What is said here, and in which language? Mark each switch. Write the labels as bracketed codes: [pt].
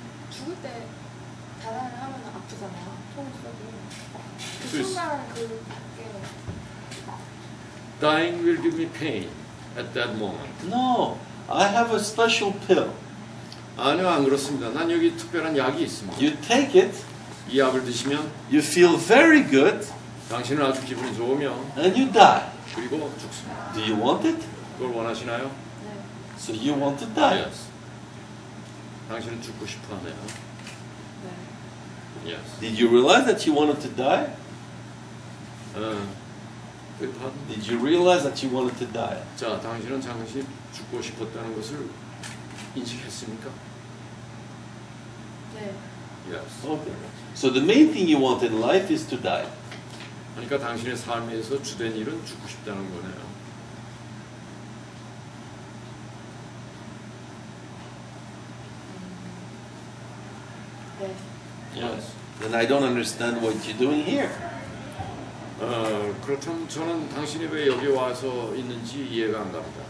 [ko] 죽을 때 자살을 하면 아프잖아요. 총을 쏘고. 그 그치. 순간 그게 [en] Dying will give me pain at that moment. No, I have a special pill. [ko] 아니요, 안 그렇습니다. 난 여기 특별한 약이 있습니다. [en] You take it, [ko] 이 약을 드시면 [en] you feel very good, [ko] 당신은 아주 기분이 좋으며 [en] and you die. [ko] 그리고 죽습니다. [en] Do you want it? [ko] 그걸 원하시나요? 네. [en] So you want to die. Yes. [ko] 당신은 죽고 싶어하네요. 네. [en] Yes. Did you realize that you wanted to die? pardon? Did you realize that you wanted to die? [ko] 자, 당신은 잠시 죽고 싶었다는 것을 인식했습니까? 네. [en] Yes. Okay. So the main thing you want in life is to die. [ko] 그러니까 당신의 삶에서 주된 일은 죽고 싶다는 거네요. 네. [en] Yes. Then I don't understand what you're doing here. [ko] 그렇다면 저는 당신이 왜 여기 와서 있는지 이해가 안 갑니다.